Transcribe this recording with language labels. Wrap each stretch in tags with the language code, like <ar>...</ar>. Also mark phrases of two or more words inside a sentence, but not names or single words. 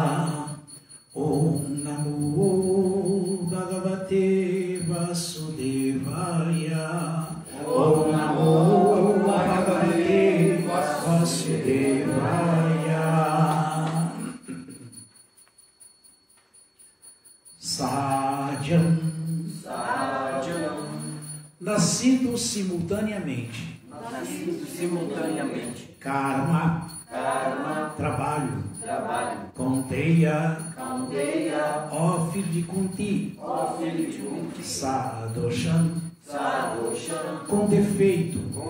<sa>ॐ नमो भगवते वासुदेवाय. ॐ नमो भगवते वासुदेवाय.</sa> <pt>Sajam. Nascido simultaneamente. Karma. Trabalho. Kaunteya. Ó filho de Kunti. Sadosham. Com defeito.</pt>